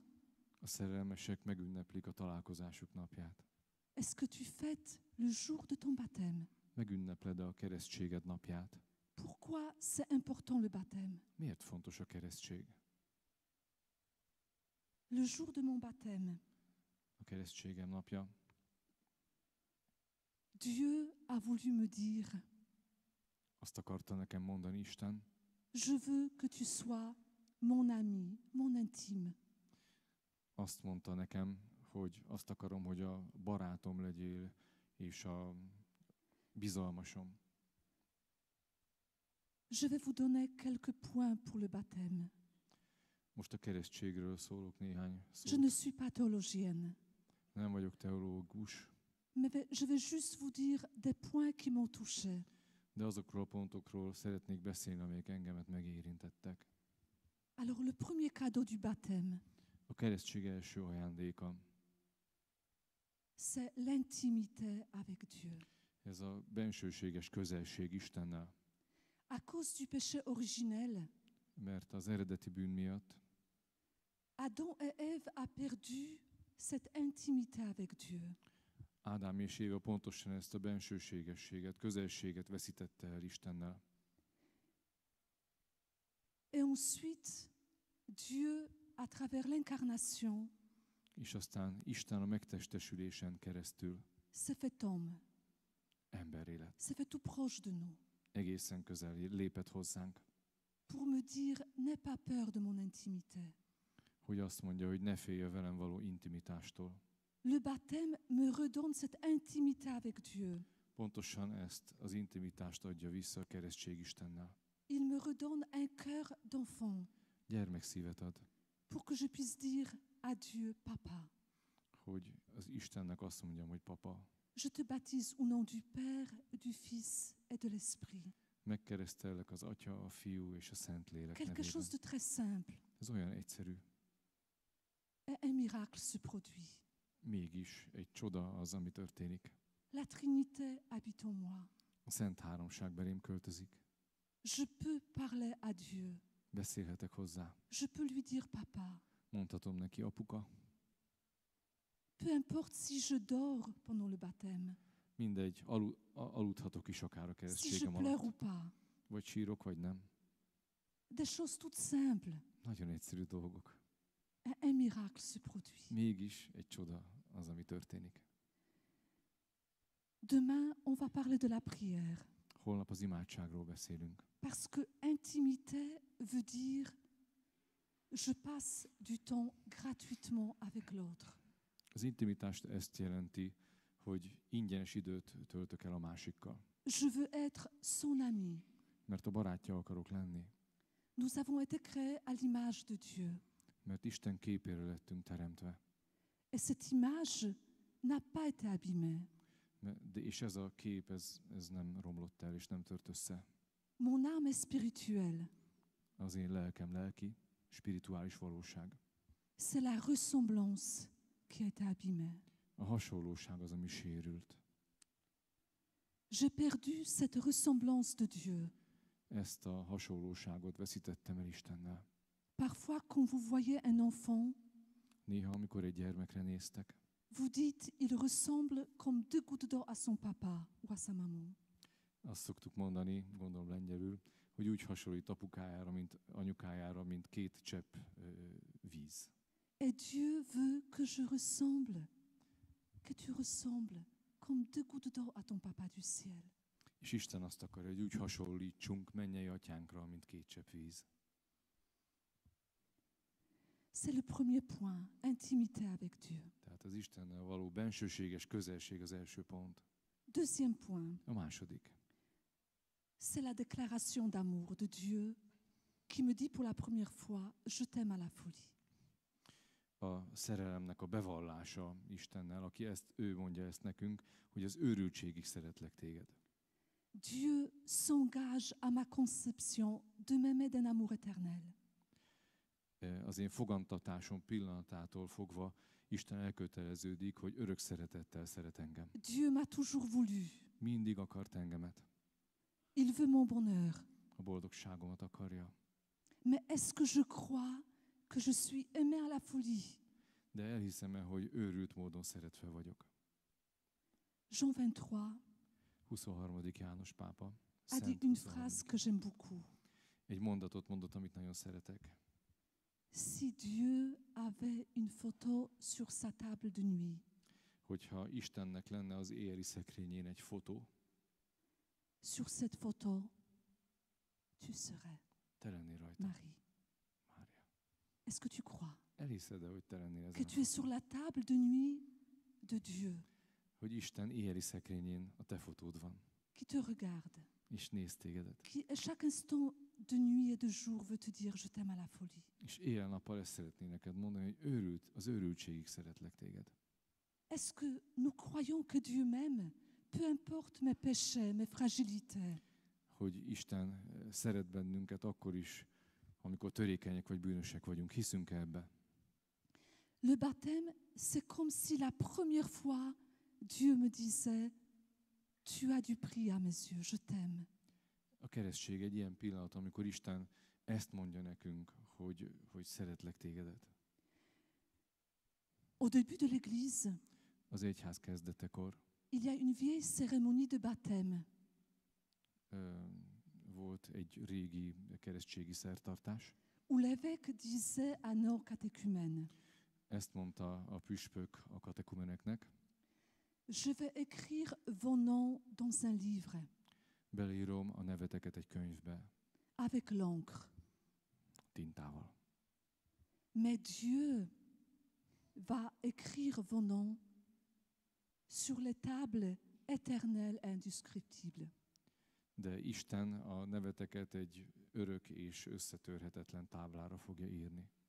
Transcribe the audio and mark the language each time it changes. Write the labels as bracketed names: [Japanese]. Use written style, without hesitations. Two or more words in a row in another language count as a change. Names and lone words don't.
[Hungarian] A szerelmesek megünneplik a találkozásuk napját. [French] Est-ce que tu fêtes le jour de ton baptême? [Hungarian] Megünnepled a keresztséged napját. [French] Pourquoi c'est important le baptême? [Hungarian] Miért fontos a keresztség? [French] Le jour de mon baptême, [Hungarian] A keresztségem napja. [French] Dieu a voulu me dire, [Hungarian] Azt akarta nekem mondani Isten, [French] je veux que tu sois mon ami, mon intime. [Hungarian] azt mondta nekem, hogy azt akarom, hogy a barátom legyél, és a bizalmasom. [French] Je vais vous donner quelques points pour le baptême. [Hungarian] Most a keresztségről szólok néhány [French] Je [Hungarian] szót. [French] ne suis pas théologienne, [Hungarian] Nem vagyok teológus, [French] mais je vais juste vous dire des points qui m'ont touchée. [Hungarian] de azokról a pontokról szeretnék beszélni, amelyek engemet megérintettek. [French] Alors le premier cadeau du baptême, [Hungarian] A keresztség első ajándéka, [French] c'est l'intimité avec Dieu. [Hungarian] ez a bensőséges közelség Istennel, [French] À cause du péché originel, [Hungarian] mert az eredeti bűn miatt [French] Adam et Ève a perdu cette intimité avec Dieu. [Hungarian] Ádám és Éva pontosan ezt a bensőségességet, közelséget veszítette el Istennel. [French] Et ensuite, Dieu, à travers l'incarnation, [Hungarian] És aztán Isten a megtestesülésen keresztül [French] s'est fait homme, [Hungarian] emberré lett. [French] s'est fait tout proche de nous, [Hungarian] Egészen közel lépett hozzánk, [French] pour me dire, n'aie pas peur de mon intimité. [Hungarian] hogy azt mondja, hogy ne félj a velem való intimitástól. [French] Le baptême me redonne cette intimité avec Dieu. [Hungarian] Pontosan ezt az intimitást adja vissza a keresztség Istennel. [French] Il me redonne un cœur d'enfant [Hungarian] Gyermekszívet ad, [French] pour que je puisse dire, à Dieu Papa. [Hungarian] hogy az Istennek azt mondjam, hogy papa. [French] Je te baptise au nom du Père, du Fils et de l'Esprit. [Hungarian] Megkeresztellek az Atya, a Fiú és a Szentlélek [French] Quelque [Hungarian] nevében. [French] chose de très simple. [Hungarian] Ez olyan egyszerű. [French] Et un miracle se produit. [Hungarian] Mégis egy csoda az, ami történik. [French] La Trinité habite en moi. [Hungarian] A Szent Háromság belém költözik. [French] Je peux parler à Dieu. [Hungarian] Beszélhetek hozzá. [French] Je peux lui dire papa. [Hungarian] Mondhatom neki, apuka. [French] Peu importe si je dors pendant le baptême, [Hungarian] Mindegy, aludhatok is akár a [French] si je [Hungarian] keresztségem [French] pleure [Hungarian] alatt. [French] ou pas. [Hungarian] Vagy sírok, vagy nem. [French] Des choses toutes simples. [Hungarian] Nagyon egyszerű dolgok. [French] Et un miracle se produit. [Hungarian] Mégis egy csoda az, ami történik. [French] Demain, on va parler de la prière. [Hungarian] Holnap az imádságról beszélünk. [French] Parce que intimité veut dire je passe du temps gratuitement avec l'autre. [Hungarian] Az intimitást ezt jelenti, hogy ingyenes időt töltök el a másikkal. [French] Je veux être son ami. [Hungarian] Mert a barátja akarok lenni. [French] Nous avons été créés à l'image de Dieu. [Hungarian] Mert Isten képére lettünk teremtve. [French] Et cette image n'a pas été abîmée. [Hungarian] És ez a kép, ez nem romlott el, és nem tört össze. [French] Mon âme est spirituelle. [Hungarian] Az én lelkem lelki, spirituális valóság. [French] C'est la ressemblance qui a été abîmée. [Hungarian] A hasonlóság az, ami sérült. [French] J'ai perdu cette ressemblance de Dieu. [Hungarian] Ezt a hasonlóságot veszítettem el Istennel. [French] Parfois, quand vous voyez un enfant, [Hungarian] Néha, amikor egy gyermekre néztek, [French] vous dites, il ressemble comme deux gouttes d'eau à son papa ou à sa maman. [Hungarian] azt szoktuk mondani, gondolom lengyelül, hogy úgy hasonlít apukájára, mint anyukájára, mint két csepp víz. [French] Et Dieu veut que je ressemble, que tu ressembles comme deux gouttes d'eau à ton papa du ciel. [Hungarian] És Isten azt akarja, hogy úgy hasonlítsunk mennyei atyánkra, mint két csepp víz. [French] C'est le premier point, intimité avec Dieu. [Hungarian] Tehát az Istennel való bensőséges közelség az első pont. [French] Deuxième point, [Hungarian] A második. [French] c'est la déclaration d'amour de Dieu qui me dit pour la première fois, je t'aime à la folie. [Hungarian] A szerelemnek a bevallása Istennel, aki ő mondja ezt nekünk, hogy az őrültségig szeretlek téged. [French] Dieu s'engage à ma conception de m'aimer d'un amour éternel. [Hungarian] Az én fogantatásom pillanatától fogva Isten elköteleződik, hogy örök szeretettel szeret engem. [French] Dieu m'a toujours voulu. [Hungarian] Mindig akart engemet. [French] Il veut mon bonheur. [Hungarian] A boldogságomat akarja. [French] Mais est-ce que je crois que je suis aimé à la folie? [Hungarian] De elhiszem-e, hogy őrült módon szeretve vagyok? [French] Jean 23 [Hungarian] 23. János pápa. [French] a [Hungarian] Szent [French] dit une [Hungarian] 23. [French] phrase que j'aime beaucoup. [Hungarian] Egy mondatot mondott, amit nagyon szeretek. [French] Si Dieu avait une photo sur sa table de nuit, [Hungarian] Hogyha Istennek lenne az éjjeli szekrényén egy fotó, [French] sur cette photo, tu serais [Hungarian] te lennél rajta, [French] Marie. [Hungarian] Mária. [French] Est-ce que tu crois [Hungarian] Elhiszed-e, hogy te lennél [French] que [Hungarian] ezen? [French] tu es sur la table de nuit de Dieu [Hungarian] Hogy Isten éjjeli szekrényén a te fotód van, [French] qui te regarde, [Hungarian] és néz tégedet. [French] qui à chaque instant de nuit et de jour veut te dire je t'aime à la folie? [Hungarian] És éjjel-nappal ezt szeretné neked mondani, hogy az őrültségig szeretlek téged. [French] Est-ce que nous croyons que Dieu m'aime, peu importe mes péchés, mes fragilités? [Hungarian] Hogy Isten szeret bennünket akkor is, amikor törékenyek vagy bűnösek vagyunk. Hiszünk ebbe? [French] Le baptême, c'est comme si la première fois Dieu me disait tu as du prix à mes yeux, je t'aime. [Hungarian] A keresztség egy ilyen pillanat, amikor Isten ezt mondja nekünk, hogy szeretlek tégedet. [French] Au début de l'Église, [Hungarian] Az egyház kezdetekor [French] il y a une vieille cérémonie de baptême. [Hungarian] volt egy régi keresztségi szertartás. [French] Où l'évêque disait à nos catéchumènes, [Hungarian] Ezt mondta a püspök a katekumeneknek. [French] je vais écrire vos noms dans un livre [Hungarian] Beleírom a neveteket egy könyvbe, [French] avec l'encre. [Hungarian] tintával. [French] Mais Dieu va écrire vos noms sur les tables éternelles et indescriptibles. [Hungarian] De Isten a neveteket egy örök és összetörhetetlen táblára fogja írni.